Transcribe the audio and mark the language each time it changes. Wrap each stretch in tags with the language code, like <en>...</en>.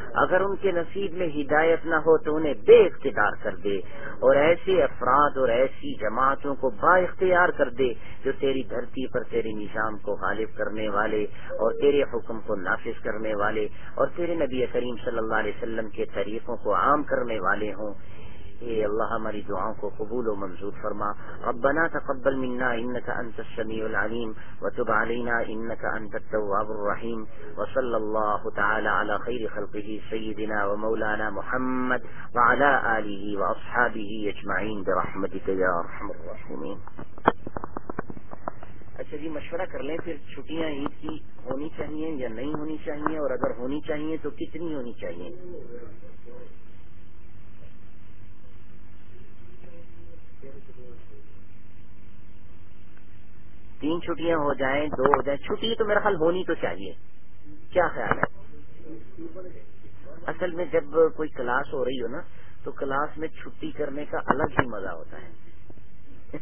<ur>اگر ان کے نصیب میں ہدایت نہ ہو تو انہیں بے اختیار کر دے, اور ایسے افراد اور ایسی جماعتوں کو با اختیار کر دے جو تیری دھرتی پر تیرے نظام کو غالب کرنے والے اور تیرے حکم کو نافذ کرنے والے اور تیرے نبی کریم صلی اللہ علیہ وسلم کے طریقوں کو عام کرنے والے ہوں. اے اللہ ہماری دعاؤں کو قبول و منظور فرما.</ur> <ar>ربنا تقبل منا انك انت السميع العليم وتب علينا انك انت التواب الرحيم وصلى الله تعالى على خير خلقه سيدنا ومولانا محمد وعلى اله واصحابه اجمعين برحمتك يا ارحم الراحمين.</ar> <ur>اچھا جی مشورہ کر لیں پھر, چھٹیاں عید کی ہونی چاہیے یا نہیں ہونی چاہیے, اور اگر ہونی چاہیے تو کتنی ہونی چاہیے؟ تین چھٹیاں ہو جائیں, دو ہو جائیں, چھٹی تو میرا خیال ہونی تو چاہیے, کیا خیال ہے؟ اصل میں جب کوئی کلاس ہو رہی ہو نا تو کلاس میں چھٹی کرنے کا الگ ہی مزہ ہوتا ہے.</ur>